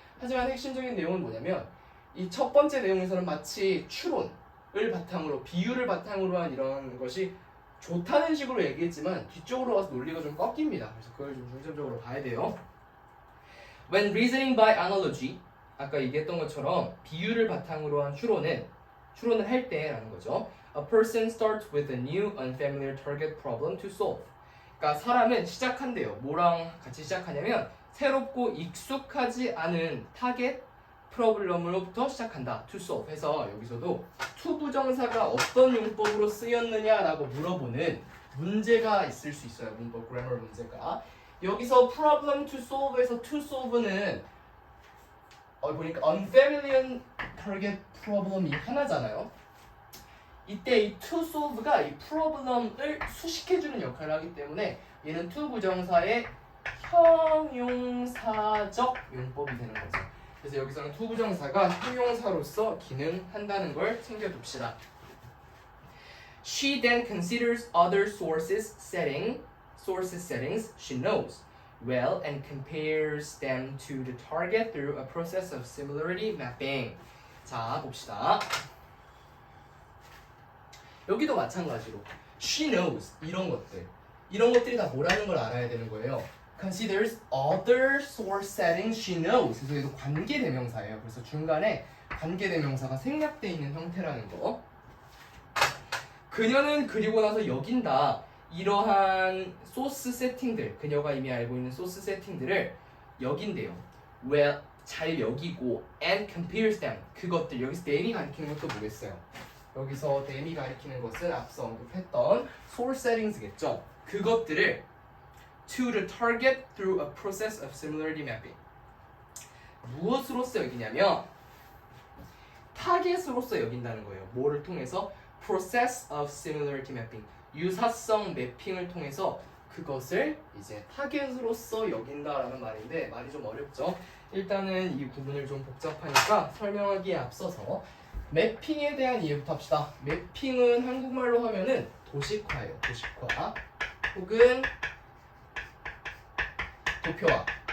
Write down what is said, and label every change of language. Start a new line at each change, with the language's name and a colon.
Korean: 하지만 핵심적인 내용은 뭐냐면 이 첫 번째 내용에서는 마치 추론을 바탕으로, 비유를 바탕으로 한 이런 것이 좋다는 식으로 얘기했지만 뒤쪽으로 가서 논리가 좀 꺾입니다. 그래서 그걸 좀 중점적으로 봐야 돼요.
English: When reasoning by analogy,
Korean: 아까 얘기했던 것처럼 비유를 바탕으로 한 추론을 할 때라는 거죠.
English: A person starts with a new unfamiliar target problem to solve.
Korean: 그러니까 사람은 시작한대요. 뭐랑 같이 시작하냐면 새롭고 익숙하지 않은 타겟 프로블럼으로부터 시작한다. to solve 해서 여기서도 to 부정사가 어떤 용법으로 쓰였느냐라고 물어보는 문제가 있을 수 있어요. 문법 그래머 문제가. 여기서
English: problem to solve
Korean: 에서 to solve는 보니까
English: unfamiliar target problem
Korean: 이 하나잖아요. 이때 이 to solve가 이 프로블럼을 수식해주는 역할을 하기 때문에 얘는 to 부정사의 형용사적 용법이 되는 거죠. 그래서 여기서는 to 부정사가 형용사로서 기능한다는 걸 챙겨둡시다.
English: She then considers other sources settings she knows well and compares them to the target through a process of similarity mapping.
Korean: 자, 봅시다. 여기도 마찬가지로
English: she knows
Korean: 이런 것들이 다 뭐라는 걸 알아야 되는 거예요.
English: Considers other source settings she knows.
Korean: 그래서 얘도 관계대명사예요. 그래서 중간에 관계대명사가 생략되어 있는 형태라는 거. 그녀는 그리고 나서 여긴다. 이러한 소스 세팅들, 그녀가 이미 알고 있는 소스 세팅들을 여긴대요.
English: well,
Korean: 잘 여기고
English: and compares them.
Korean: 그것들, 여기서 them이 가리키는 것도 뭐겠어요? 여기서 them이 가리키는 것은 앞서 언급했던 source settings겠죠. 그것들을
English: to the target through a process of similarity mapping.
Korean: 무엇으로서 여기냐면 타겟으로서 여긴다는 거예요. 뭐를 통해서?
English: process of similarity mapping.
Korean: 유사성 매핑을 통해서 그것을 이제 타겟으로서 여긴다라는 말인데 말이 좀 어렵죠. 일단은 이 구분을 좀 복잡하니까 설명하기에 앞서서 매핑에 대한 이해부터 합시다. 매핑은 한국말로 하면은 도식화예요. 도식화 혹은 도표화.